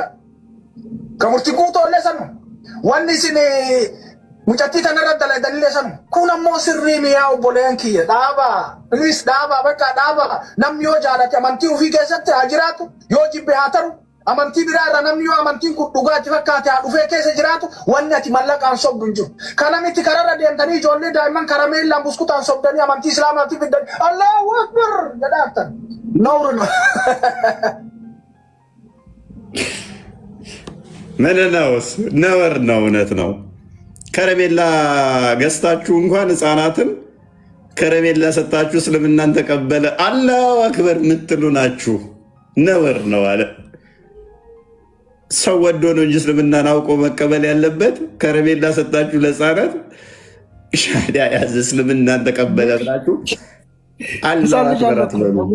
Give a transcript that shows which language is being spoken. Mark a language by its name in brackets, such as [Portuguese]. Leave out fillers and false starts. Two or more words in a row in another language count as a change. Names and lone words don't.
[Oromo] Kamurti guutoollee sanu wanni isin mucattii tanarra dalaganillee sanu kun ammoo sirrii miyaa obboleen kiyya dhaaba please dhaaba bakka dhaaba namni yoo jaalate amantii ofii keessatti haa jiraatu yoo jibbe haa taru. Amantii biraa irraa namni yoo amantiin kun dhugaatti fakkaate haa dhufee keessa jiraatu wanni ati mallaqaan sobdu hin jiru. Kana miti kararra deemtanii ijoollee daa'imman karameellaan buskutaan sobdanii amantii islaamaatti fiddanii [Arabic] الله أكبر [Oromo] jedhaatan. [Amharic] Nawru ምን ነውስ? ነውር ነው። እውነት ነው። ከረሜላ ገዝታችሁ እንኳን ህፃናትን ከረሜላ ሰጣችሁ እስልምናን ተቀበለ [Arabic] الله أكبر [Amharic] የምትሉ ናችሁ። ነውር ነው አለ። ሰው ወዶ ነው እንጂ እስልምናን አውቆ መቀበል ያለበት። ከረሜላ ሰጣችሁ ለህፃናት ሻዳ ያዘ እስልምናን ተቀበለ ብላችሁ [Arabic] الله أكبر [Amharic] አትበሉ።